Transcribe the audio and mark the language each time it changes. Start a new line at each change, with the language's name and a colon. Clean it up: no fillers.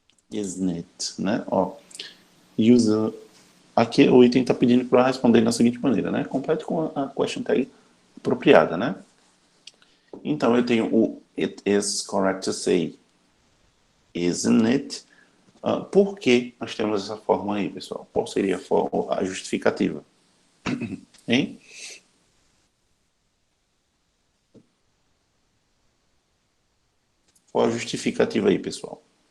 Portuguese: Isn't it, né? Ó, user. Aqui o item está pedindo para responder da seguinte maneira, né? Complete com a question tag apropriada, né? Então eu tenho o
English: it is correct to say, isn't it?
Portuguese: Por que nós temos essa forma aí, pessoal? Qual seria a justificativa? Hein? Qual a justificativa aí, pessoal?